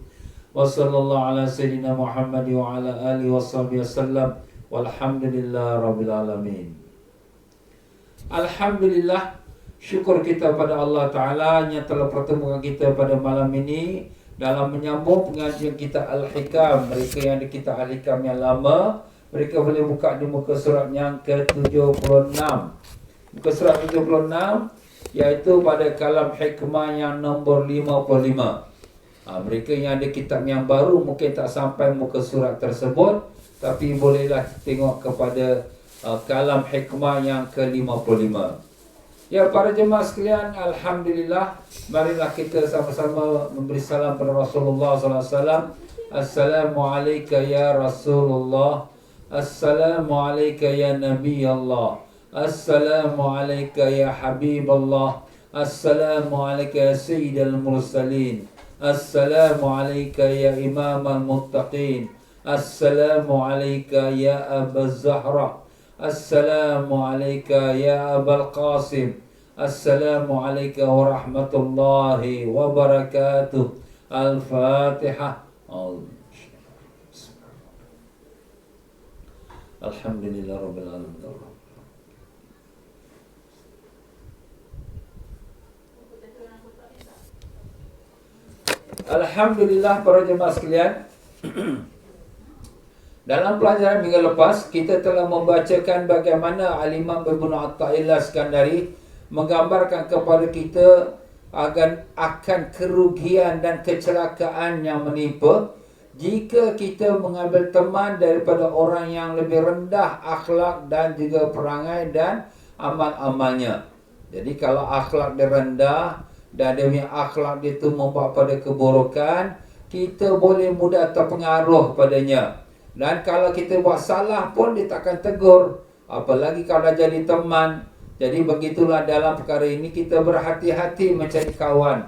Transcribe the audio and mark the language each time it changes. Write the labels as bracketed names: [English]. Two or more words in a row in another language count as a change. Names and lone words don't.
[Arabic] وصلى الله على سيدنا محمد وعلى آله وصحبه وسلم. والحمد لله رب العالمين. [Malay] Alhamdulillah, syukur kita pada Allah Ta'ala yang telah pertemukan kita pada malam ini dalam menyambung pengajian kita Al-Hikam. Mereka yang kita Al-Hikam yang lama, mereka boleh buka di muka surat yang ke-76. Muka surat 76, iaitu pada kalam hikmah yang nombor 55. Mereka yang ada kitab yang baru mungkin tak sampai muka surat tersebut, tapi bolehlah tengok kepada kalam hikmah yang ke-55. Ya, para jemaah sekalian, alhamdulillah, marilah kita sama-sama memberi salam kepada Rasulullah [Arabic] صلى الله عليه وسلم. السلام عليكم يا رسول الله. السلام عليكم يا نبي الله. السلام عليكم يا حبيب الله. السلام عليكم يا سيد المرسلين. السلام عليكم يا إمام المتقين. السلام عليكم يا أبا الزهراء. السلام عليكم يا أبا القاسم. السلام عليكم ورحمة الله وبركاته. Al-Fatihah. الحمد لله رب العالمين. [Malay] Alhamdulillah para jemaah sekalian. Dalam pelajaran minggu lepas, kita telah membacakan bagaimana Al-Imam Ibnu Athaillah Iskandari menggambarkan kepada kita akan kerugian dan kecelakaan yang menimpa jika kita mengambil teman daripada orang yang lebih rendah akhlak dan juga perangai dan amal-amalnya. Jadi kalau akhlak dia rendah dan dia punya akhlak dia tu membawa pada keburukan, kita boleh mudah terpengaruh padanya. Dan kalau kita buat salah pun dia takkan tegur, apalagi kalau jadi teman. Jadi begitulah dalam perkara ini kita berhati-hati mencari kawan.